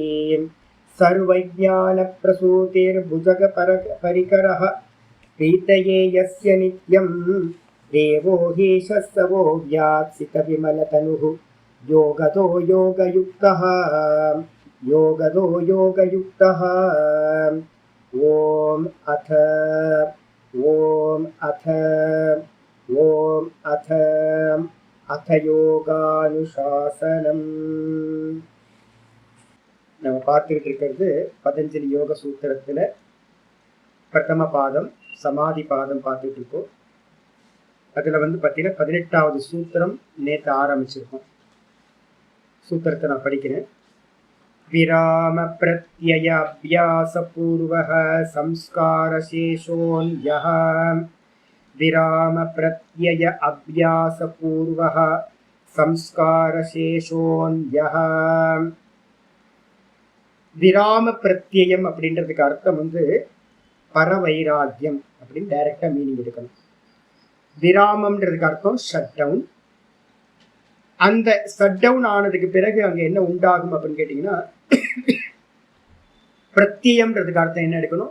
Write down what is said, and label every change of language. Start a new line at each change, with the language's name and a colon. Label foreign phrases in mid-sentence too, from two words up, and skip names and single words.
Sanskrit: सर्वज्ञानप्रसूतिर्भुजगपरिकरः प्रीतये यस्य नित्यं देवो ह्येषस्तवो व्यात्सितविमलतनुः योगदो योगयुक्तः योगदो योगयुक्तः। ॐ अथ யோகானுசாசனம்.
Tamil: நம்ம பார்த்துக்கிட்டு இருக்கிறது பதஞ்சலி யோக சூத்திரத்துல பிரதம பாதம் சமாதி பாதம் பார்த்துட்டு இருக்கோம். அதுல பார்த்தீங்கன்னா 18வது சூத்திரம் நேற்று ஆரம்பிச்சிருக்கோம். சூத்திரத்தை நான் படிக்கிறேன்.
Sanskrit: विराम प्रत्यय अभ्यास पूर्वः संस्कार शेषोन्यः विराम प्रत्यय अभ्यास पूर्वः संस्कार शेषोन्यः।
Tamil: விராம பிரத்யம் அப்படின்றதுக்கு அர்த்தம் பரவைராக்கியம் அப்படின்னு
English: directa meaning
Tamil: எடுக்கணும். விராமம்ன்றதுக்கு அர்த்தம்
English: shut down.
Tamil: அந்த
English: shut down
Tamil: ஆனதுக்கு பிறகு அங்க என்ன உண்டாகும் அப்படின்னு கேட்டீங்கன்னா பிரத்யம்ன்றதுக்கு அர்த்தம் என்ன எடுக்கணும்?